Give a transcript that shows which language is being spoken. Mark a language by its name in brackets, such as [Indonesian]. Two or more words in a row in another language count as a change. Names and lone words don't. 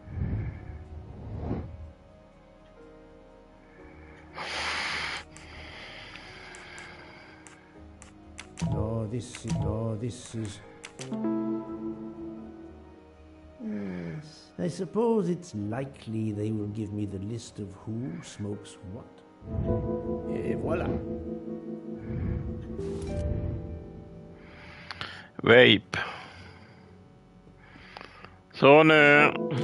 [English] This is... Yes, I suppose it's likely they will give me the list of who smokes what. [French] Et voilà. Vape. [Swedish] Så nu...